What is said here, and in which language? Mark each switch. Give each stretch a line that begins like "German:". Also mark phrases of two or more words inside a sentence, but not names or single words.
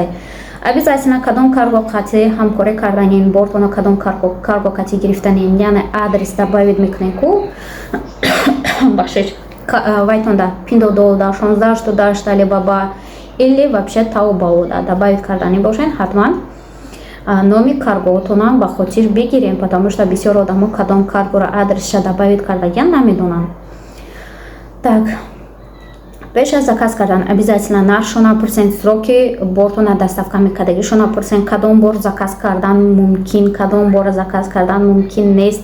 Tajik: Обязательно кадом карго қати ҳамкорӣ карданин бортона кадом карго қати гирифтанин, яъне адрес добавид мекунем ку бахшиш вайтонда Pinduoduo 1688 Alibaba
Russian: или вообще Taobao
Tajik: добавид кардани бошен. ҳатман номи каргоотонам ба хотир бигирем,
Russian: потому что
Tajik: бисёр одамо кадом каргоро адресша добавид кардаgan намедонанд. Так, пеш аз заказ кардан обязательно нархшо напурсен, сроки бортона доставка мекардагишо напурсен, кадом бор заказ кардан мумкин, кадом бор заказ кардан мумкин нест.